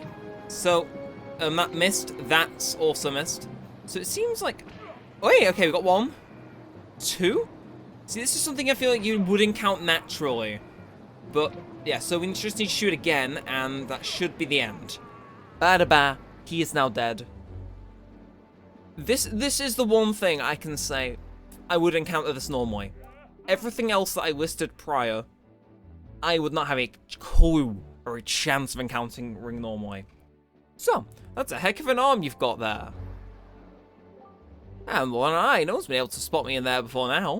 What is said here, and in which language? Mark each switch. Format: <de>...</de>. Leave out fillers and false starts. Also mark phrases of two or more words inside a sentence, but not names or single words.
<en>So, that missed. That's also missed. So it seems like... Oh, wait, okay, we got 1. 2? See, this is something I feel like you wouldn't count naturally. But, yeah, so we just need to shoot again, and that should be the end. Ba-da-ba, he is now dead. This is the one thing I can say I would encounter this normally. Everything else that I listed prior, I would not have a clue or a chance of encountering normally. So, that's a heck of an arm you've got there. And one eye, no one's been able to spot me in there before now.</en>